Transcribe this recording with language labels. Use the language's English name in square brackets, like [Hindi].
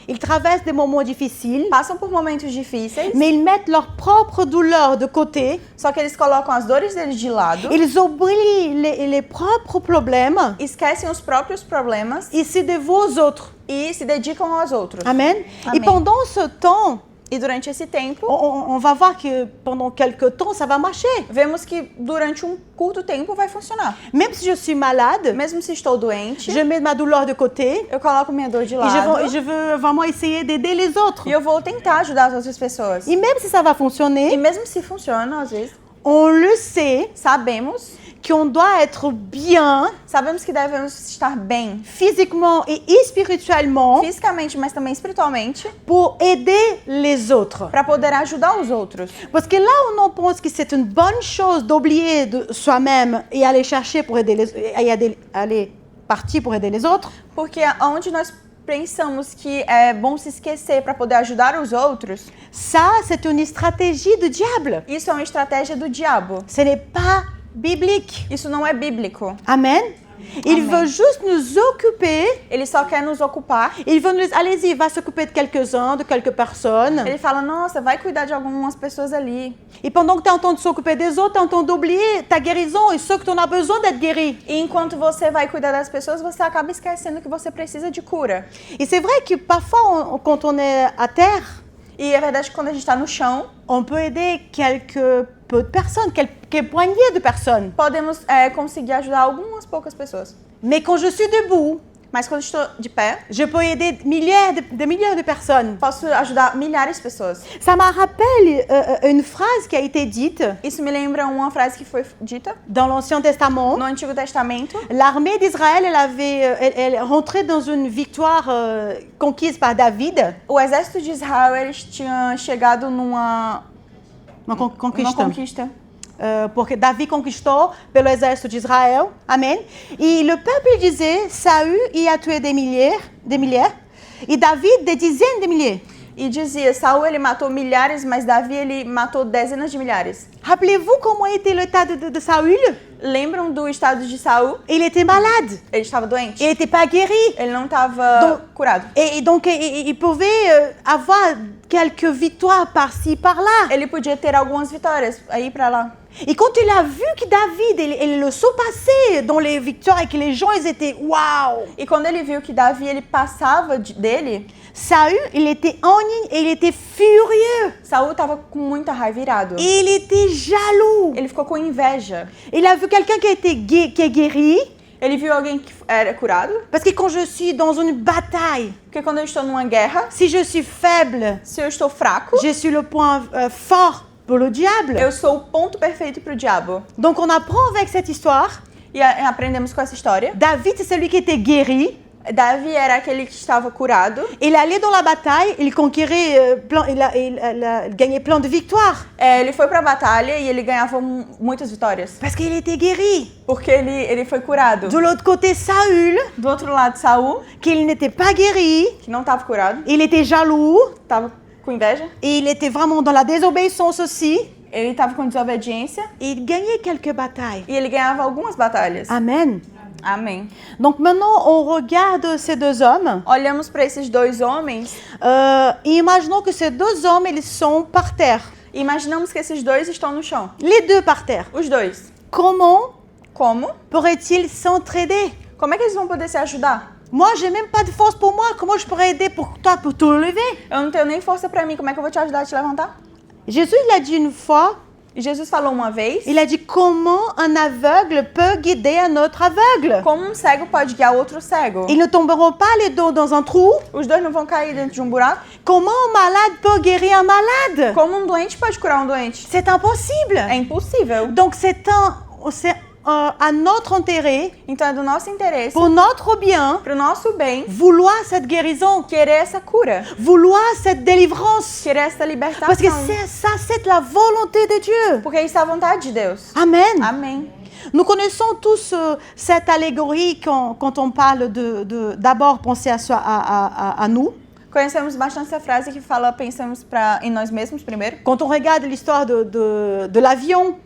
[French] Ils traversent des moments difficiles. [Portuguese] Passam por momentos difíceis. [French] Mais ils mettent leur propre douleur de côté. [Portuguese] Só que eles colocam as dores deles de lado. [French] Ils oublient les propres problèmes. [Portuguese] Esquecem os próprios problemas. [French] E se dévouent aux autres. [Portuguese] E se dedicam aos outros. [French] Amen. [Portuguese] Amém. [French] Et pendant ce temps, [Portuguese] E durante esse tempo, [French] on va voir que pendant quelque temps, ça va marcher. [Portuguese] vemos que durante um curto tempo vai funcionar. [French] Même si je suis malade, [Portuguese] Mesmo se estou doente, [French] je mets ma douleur de côté [Portuguese] eu coloco minha dor de [French] et [Portuguese] lado [French] je veux vraiment essayer d'aider les autres. [Portuguese] e eu vou tentar ajudar as outras pessoas. [French] Et même si ça va [Portuguese] E [French] fonctionner, [Portuguese] mesmo se funciona, às vezes, [French] on le sait [Portuguese] sabemos [French] qu'on doit être bien [Portuguese] que devemos estar bem [French] physiquement et spirituellement [Portuguese] fisicamente, mas também espiritualmente, [French] pour aider les autres. [Portuguese] para poder ajudar os outros. [French] Parce que là où on pense que c'est une bonne chose d'oublier de soi-même et aller chercher pour aider aller partir pour aider les autres, [Portuguese] Porque onde nós pensamos que é bom se esquecer para poder ajudar os outros, [French] ça c'est une stratégie du diable. [Portuguese] isso é uma estratégia do diabo. [French] Ce n'est pas biblique. [Portuguese] Isso não é bíblico. [French] Amen. Il [Portuguese] Amen. [French] veut juste nous occuper. [Portuguese] Ele só quer nos ocupar. [French] Il veut nous allez-y, il va s'occuper de quelques-uns, de quelques personnes. [Portuguese] Ele fala, nossa, vai cuidar de algumas pessoas ali. [French] Et pendant que tu es en train de s'occuper des autres, tu es en train d'oublier ta guérison et ce que tu en as besoin d'être guéri. [Portuguese] E enquanto você vai cuidar das pessoas, você acaba esquecendo que você precisa de cura. [French] Et c'est vrai que parfois, quand on est à terre, [Portuguese] E é verdade que quando a gente está no chão, [French] on peut aider quelques peu de personnes, quelques poignées de personnes. [Portuguese] podemos conseguir ajudar algumas poucas pessoas. [French] Mais quand je suis debout, [Portuguese] Mas quando estou de pé, [French] je peux aider des milliers de personnes. [Portuguese] posso ajudar milhares de pessoas. [French] Ça me rappelle une phrase qui a été dite [Portuguese] Isso me lembra uma frase que foi dita [French] dans l'Ancien Testament. [Portuguese] no Antigo Testamento. [French] L'armée d'Israël, elle rentrait dans une victoire conquise par David. [Portuguese] O exército de Israel, eles tinham chegado numa Conquista. Porque David conquistou pelo exército de Israël. Amen. [French] Et le peuple disait, Saül y a tué des milliers, et David des dizaines de milliers. [Portuguese] E dizia, Saul ele matou milhares, mas Davi ele matou dezenas de milhares. [French] Rappelez-vous comment était l'état de Saül? [Portuguese] Lembram do estado de Saul? [French] Il était malade. [Portuguese] Ele estava doente. [French] Il n'était pas guéri. [Portuguese] Ele não estava curado. [French] Et donc, il pouvait avoir quelques victoires par-ci, par-là. [Portuguese] Ele podia ter algumas vitórias aí pra lá. [French] Et quand il a vu que David, il le surpassait dans les victoires et que les gens, ils étaient waouh! [Portuguese] E quando ele viu que Davi ele passava dele, [French] Saül, il était en ligne et il était furieux. [Portuguese] Saul estava com muita raiva, irado. [French] Et il était jaloux. [Portuguese] Ele ficou com inveja. [French] Il a vu quelqu'un qui est guéri. [Portuguese] Ele viu alguém que era curado. [French] Parce que quand je suis dans une bataille, [Portuguese] Porque quando eu estou numa guerra, [French] si je suis faible, [Portuguese] se eu estou fraco, [French] je suis le point fort pour le diable. [Portuguese] eu sou o ponto perfeito pro diabo. [French] Donc on apprend avec cette histoire. [Portuguese] E aprendemos com essa história. [French] David, c'est celui qui était guéri. [Portuguese] Davi era aquele que estava curado. [French] Il allait dans la bataille, il conquérait, il gagnait plein de victoires. [Portuguese] Ele foi pra batalha e ele ganhava muitas vitórias. [French] Parce qu'il était guéri. [Portuguese] Porque ele foi curado. [French] De l'autre côté, Saül, [Portuguese] Do outro lado, Saul, [French] qu'il n'était pas guéri, [Portuguese] que não estava curado, [French] il était jaloux, [Portuguese] estava com inveja. [French] et il était vraiment dans la désobéissance aussi. [Portuguese] Ele estava com desobediência [French] Et il gagnait quelques batailles. [Portuguese] e ele ganhava algumas batalhas. [French] Amen. [Portuguese] Amém. [French] Donc maintenant, on regarde ces deux hommes. [Portuguese] Olhamos para esses dois homens [French] Et imaginons que ces deux hommes, ils sont par terre. [Portuguese] e imaginamos que esses dois estão no chão. [French] Les deux par terre. [Portuguese] Os dois. [French] Comment [Portuguese] Como? [French] pourraient-ils s'entraider? [Portuguese] Como é que eles vão poder se ajudar? [French] Moi, j'ai même pas de force pour moi. Comment je pourrais aider pour toi pour te lever? [Portuguese] Eu não tenho nem força para mim. Como é que eu vou te ajudar a te levantar? [French] Jésus, il a dit une fois, [Portuguese] E Jesus falou uma vez, [French] il a dit comment un aveugle peut guider un autre aveugle. [Portuguese] como um cego pode guiar outro cego. [French] Ils ne tomberont pas les dos dans un trou. [Portuguese] Os dois não vão cair dentro de um buraco. [French] Comment un malade peut guérir un malade? [Portuguese] Como um doente pode curar um doente? [French] C'est impossible. [Portuguese] É impossível. [French] Donc c'est à notre intérêt, [Portuguese] Então é do nosso interesse, [French] pour notre bien, [Portuguese] pro nosso bem, [French] vouloir cette guérison, [Portuguese] querer essa cura, [French] vouloir cette délivrance. [Portuguese] querer essa [French] Parce que [Portuguese] libertação. [French] c'est la volonté de Dieu. [Portuguese] Porque isso é a vontade de Deus. [French] Amen. [Portuguese] Amém. [French] Nous connaissons tous cette allégorie quand on parle d'abord penser à nous. [Portuguese] Conhecemos bastante essa frase que fala pensamos em nós mesmos primeiro. [French] Quand on regarde l'histoire de l'avion,